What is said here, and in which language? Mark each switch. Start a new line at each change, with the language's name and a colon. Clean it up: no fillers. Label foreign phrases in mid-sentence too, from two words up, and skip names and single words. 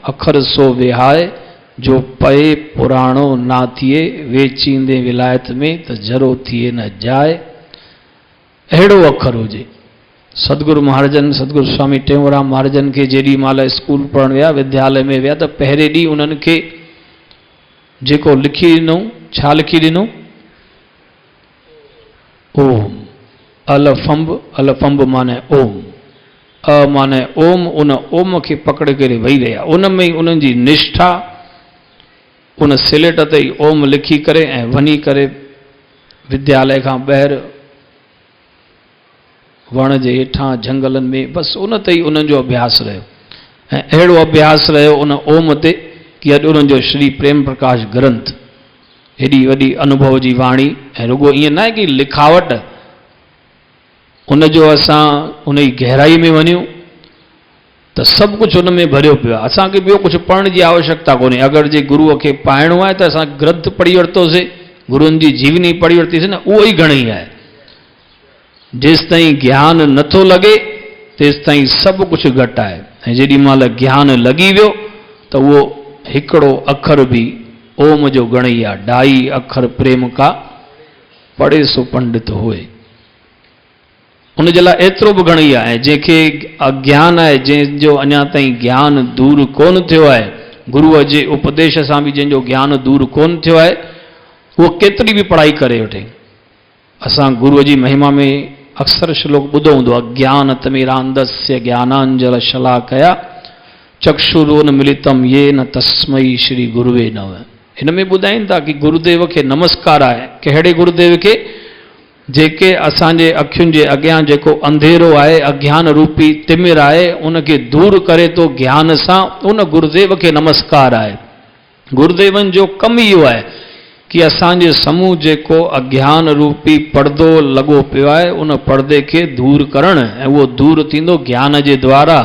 Sindhi: अखर सो विहाए जो पए पुराणो ना थिए, वेचींदे विलायत में त जरो थिए न जाए। अहिड़ो अखर हुजे। सदगुरु महाराजन, सदगुरु स्वामी टेऊंराम महाराजन खे जेॾी महिल स्कूल पढ़ण विया, विद्यालय में विया, त पहिरें ॾींहुं उन्हनि खे जेको लिखी ॾिनो, छा लिखी ॾिनो? ओम। अलफंब माने ओम, अ माने ओम। उन ओम खे पकड़े करे वेही रहिया। उन में ई उन्हनि जी निष्ठा, उन सिलेट ते ई ओम लिखी करे ऐं वञी करे विद्यालय खां ॿाहिरि वण जे हेठां झंगलनि में, बसि उन ते ई उन्हनि जो अभ्यास रहियो। ऐं अहिड़ो अभ्यास रहियो उन ओम ते कि अॼु उन्हनि जो श्री प्रेम प्रकाश ग्रंथ हेॾी वॾी अनुभव जी वाणी, ऐं रुगो ईअं न आहे कि लिखावट, उनजो असां उन जी गहराई में वञूं त सभु कुझु उन में भरियो पियो आहे। असांखे ॿियो कुझु पढ़ण जी आवश्यकता कोन्हे। अगरि जे गुरूअ खे पाइणो आहे त असां ग्रंथ पढ़ी वरितोसीं, गुरुअनि जी जीवनी पढ़ी वरितीसीं न, उहो ई घणेई आहे। जेसि ताईं ज्ञान नथो लॻे तेसि ताईं सभु कुझु घटि आहे। ऐं जेॾी महिल ज्ञान लॻी वियो त उहो हिकिड़ो अखर बि ओम जो घणेई आहे।
Hindi: ढाई अखर प्रेम का पढ़े सो पंडित होए,
Sindhi: उनजे लाइ एतिरो बि घणेई आहे। ऐं जंहिंखे अज्ञान आहे, जंहिंजो अञा ताईं ज्ञान दूर कोन थियो आहे, गुरूअ जे उपदेश सां बि जंहिंजो ज्ञान दूर कोन थियो आहे, उहो केतिरी बि पढ़ाई करे वठे। असां गुरूअ जी महिमा में अक्सर श्लोक ॿुधो हूंदो,
Sanskrit: अज्ञानतिमिरान्धस्य ज्ञानांजल शलाकया चक्षुरोन्मिलितं येन तस्मै श्री गुरुवे नमः।
Sindhi: हिन में ॿुधाइनि था कि गुरुदेव खे नमस्कार आहे। कहिड़े गुरुदेव खे? जेके असांजे अखियुनि जे अॻियां जेको अंधेरो आहे, अज्ञान रूपी तिमिर आहे, उनखे दूर करे थो ज्ञान सां, उन गुरुदेव खे नमस्कार आहे। गुरुदेवनि जो कमु इहो आहे कि असांजे साम्हूं जेको अज्ञान रूपी पर्दो लॻो पियो आहे, उन पर्दे खे दूर करणु, ऐं उहो दूर थींदो ज्ञान जे द्वारा।